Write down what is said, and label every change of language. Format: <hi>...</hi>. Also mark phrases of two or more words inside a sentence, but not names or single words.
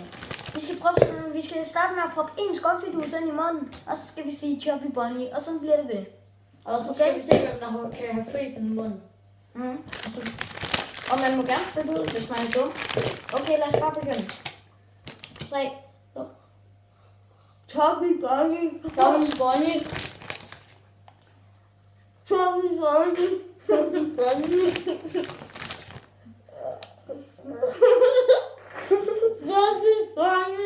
<da>Vi skal starte med at proppe en skovfidus ind i munden, og så skal vi sige Chubby Bunny, og så bliver det ved. Og så skal vi se, hvem der kan have fri den i munden. Og man må gerne spille ud, hvis man er dum. Okay, lad os bare begynde. 3, 2. Chubby Bunny. Chubby Bunny. Chubby Bunny. Chubby Bunny. Chubby Bunny.</da>